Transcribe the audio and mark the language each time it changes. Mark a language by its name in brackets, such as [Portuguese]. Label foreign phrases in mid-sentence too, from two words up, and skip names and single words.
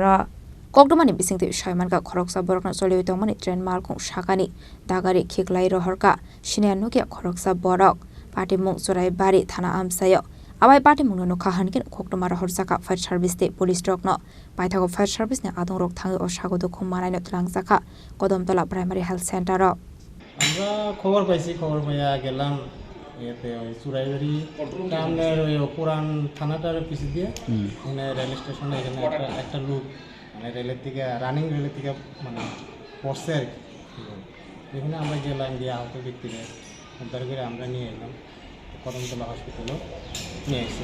[Kok Borok] कक्डमानि बिसिंति सायमानका खरकसा बरकनो चलियो तंमानि ट्रेन मालखुं शाखानि दागारि खिखलाई रहरका सिनिया नुगिया खरकसा बरक पाटे मुंसुराय बारि थाना आमसायो आबाय पाटे मुंनो नखाहानकिन कक्डमा रहरजाका फायर सार्भिसनि पुलिस रकनो पाइथागो फायर सार्भिसनि आदंरक थाङै असागो दुखु मानायनो तलांजाका कदमतला प्राइमारि हेल्थ सेन्टर [Bangla] আমরা খবর পাইছি খবর পাইয়া গেলাম এতে ওই চুরাইবাড়ি টাউনের ওই পুরান থানাটার পিছু দিয়ে মানে রেল স্টেশনে এখানে একটা লোক মানে রেলের থেকে রানিং রেলের থেকে মানে পড়ছে আর কি এখানে আমরা গেলাম গিয়ে আহত ব্যক্তিকে উদ্ধার করে আমরা নিয়ে এলাম কদমতলা হসপিটালে নিয়ে এসেছি